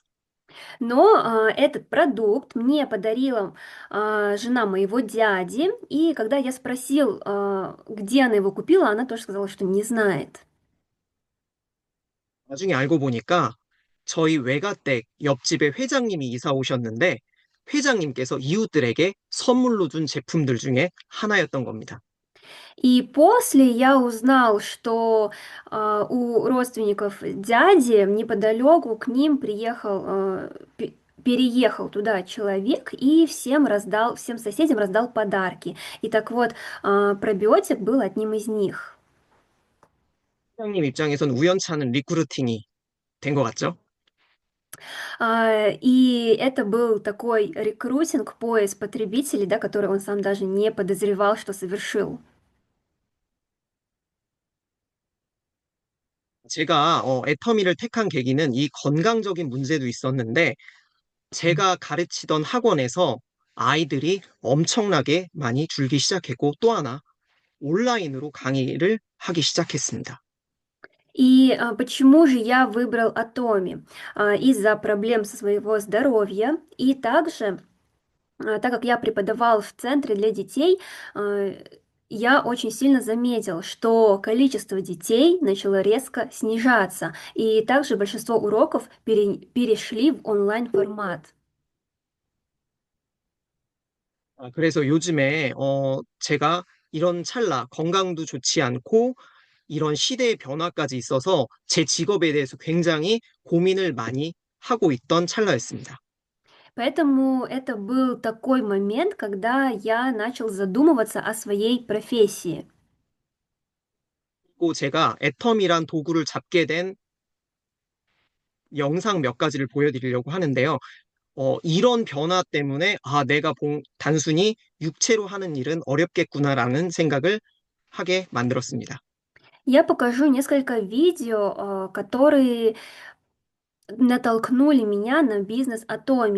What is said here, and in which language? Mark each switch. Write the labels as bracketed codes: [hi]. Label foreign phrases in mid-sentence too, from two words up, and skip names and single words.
[ru] Но этот продукт мне подарила жена моего дяди, и когда я спросил, где она его купила, она тоже сказала, что не знает. [ko] 나중에 알고 보니까 저희 외가댁 옆집에 회장님이 이사 오셨는데 회장님께서 이웃들에게 선물로 준 제품들 중에 하나였던 겁니다. [ru] И после я узнал, что у родственников дяди неподалеку к ним переехал туда человек и всем раздал, всем соседям раздал подарки. И так вот, пробиотик был одним из них. [ko] 회장님 입장에선 우연치 않은 리크루팅이 된 것 같죠? [ru] И это был такой рекрутинг, поиск потребителей, да, который он сам даже не подозревал, что совершил. [ko] 제가 애터미를 택한 계기는 이 건강적인 문제도 있었는데 제가 가르치던 학원에서 아이들이 엄청나게 많이 줄기 시작했고 또 하나 온라인으로 강의를 하기 시작했습니다. [ru] И почему же я выбрал Атоми? Из-за проблем со своего здоровья и также, так как я преподавал в центре для детей, а, я очень сильно заметил, что количество детей начало резко снижаться, и также большинство уроков перешли в онлайн-формат. [ko] 그래서 요즘에 제가 이런 찰나 건강도 좋지 않고 이런 시대의 변화까지 있어서 제 직업에 대해서 굉장히 고민을 많이 하고 있던 찰나였습니다. [ru] Поэтому это был такой момент, когда я начал задумываться о своей профессии. [ko] 또 제가 애텀이란 도구를 잡게 된 영상 몇 가지를 보여드리려고 하는데요. 이런 변화 때문에, 내가 단순히 육체로 하는 일은 어렵겠구나라는 생각을 하게 만들었습니다. [ru] Я покажу несколько видео, которые натолкнули меня на бизнес Atomi.